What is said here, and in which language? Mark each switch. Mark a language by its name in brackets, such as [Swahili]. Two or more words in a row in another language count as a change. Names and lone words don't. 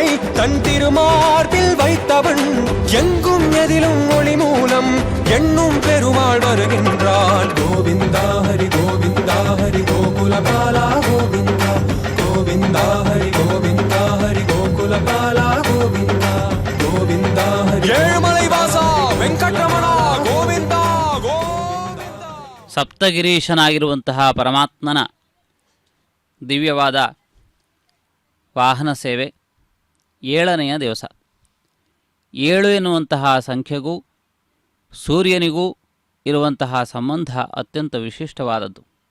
[Tamil] தன் திருமார்பில் வைத்தவன் எங்கும் எதிலும் ஒளி மூலம் எண்ணும் பெருமாள் வருகின்றான் கோவிந்தா ஹரி கோவிந்தா ஹரி கோகுலபாலா கோவிந்தா கோவிந்தா ஹரி கோவிந்தா ஹரி கோகுலபாலா கோவிந்தா கோவிந்தா ஹரி ஏழுமலை வாசா ವೆಂಕಟರಮಣ ಗೋವಿಂದ ಗೋವಿಂದ [Kannada] ಸಪ್ತಗಿರೀಶನಾಗಿರುವಂತಹ ಪರಮಾತ್ಮನ ದಿವ್ಯವಾದ ವಾಹನ ಸೇವೆ 7ನೆಯ ದಿವಸ. 7 ಎನ್ನುವಂತಹ ಸಂಖ್ಯೆಗೂ ಸೂರ್ಯನಿಗೂ ಇರುವಂತಹ ಸಂಬಂಧ ಅತ್ಯಂತ ವಿಶಿಷ್ಟವಾದದ್ದು.